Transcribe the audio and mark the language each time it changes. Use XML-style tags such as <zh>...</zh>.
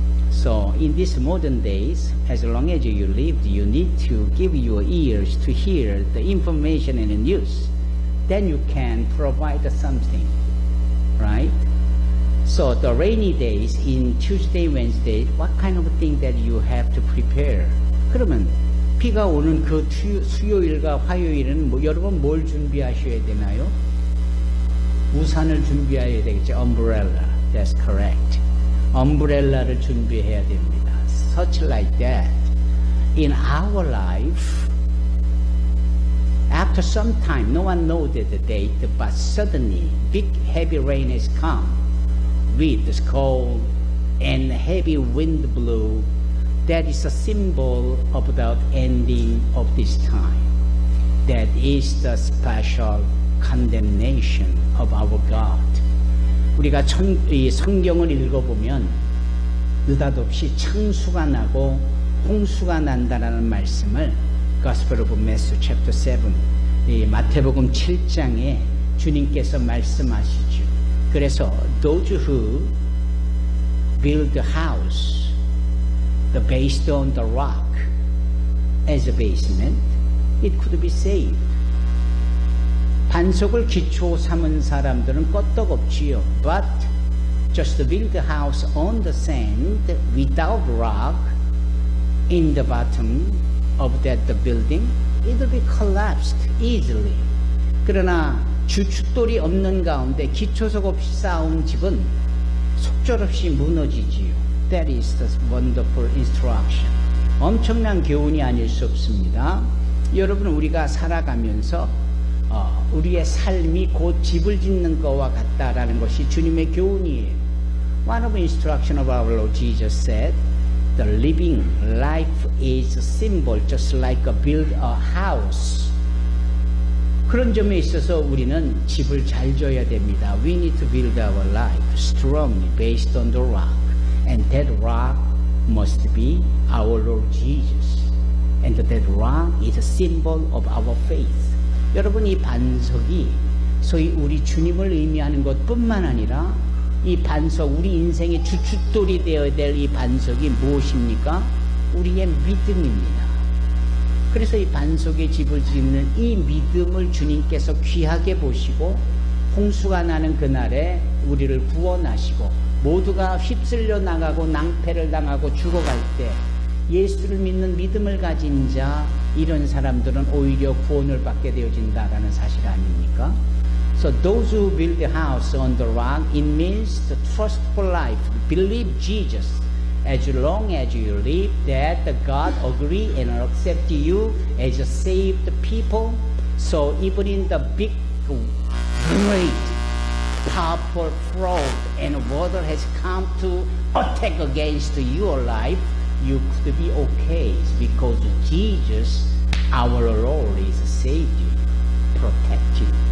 <en>So in these modern days, as long as you live, you need to give your ears to hear the information and the news. Then you can provide something, right? So the rainy days in Tuesday, Wednesday, what kind of thing that you have to prepare?</en> <ko>그러면 비가 오는 그 수요일과 화요일은 여러분 뭘 준비하셔야 되나요? 우산을 준비해야 되겠죠. umbrella.</ko> <en>That's correct.</en> <ko>umbrel라를 준비해야 됩니다.</ko> <en>Such like that. In our life, after some time, no one knows the date, but suddenly big heavy rain has come with cold and heavy wind blew. That is a symbol of the ending of this time. That is the special condemnation of our God.</en> <ko>우리가 이 성경을 읽어보면 느닷없이 창수가 나고 홍수가 난다라는 말씀을 Gospel of Matthew chapter 7 이 마태복음 7장에 주님께서 말씀하시죠. 그래서</ko> <en>those who build the house based on the rock as a basement, it could be saved.</en> <ko>반석을 기초 삼은 사람들은 끄떡없지요.</ko> <en>But just to build the house on the sand without rock in the bottom of that building, it will be collapsed easily.</en> <ko>그러나 주춧돌이 없는 가운데 기초석 없이 쌓은 집은 속절없이 무너지지요.</ko> <en>That is the wonderful instruction.</en> <ko>엄청난 교훈이 아닐 수 없습니다. 여러분, 우리가 살아가면서 우리의 삶이 곧 집을 짓는 것과 같다라는 것이 주님의 교훈이에요.</ko> <en>One of the instruction of our Lord Jesus said, the living life is a symbol, just like build a house.</en> <ko>그런 점에 있어서 우리는 집을 잘 져야 됩니다.</ko> <en>We need to build our life strongly based on the rock. And that rock must be our Lord Jesus. And that rock is a symbol of our faith.</en> <ko>여러분, 이 반석이 소위 우리 주님을 의미하는 것뿐만 아니라 이 반석, 우리 인생의 주춧돌이 되어야 될 이 반석이 무엇입니까? 우리의 믿음입니다. 그래서 이 반석에 집을 짓는 이 믿음을 주님께서 귀하게 보시고 홍수가 나는 그날에 우리를 구원하시고 모두가 휩쓸려 나가고 낭패를 당하고 죽어갈 때 예수를 믿는 믿음을 가진 자, 이런 사람들은 오히려 구원을 받게 되어진다라는 사실 아닙니까?</ko> <en>So those who build the house on the rock, it means the trustful life. Believe Jesus. As long as you live, that God agree and accept you as a saved people. So even in the big, great, powerful flood and water has come to attack against your life, you could be okay because Jesus, our Lord, is saved you, protect you.</en>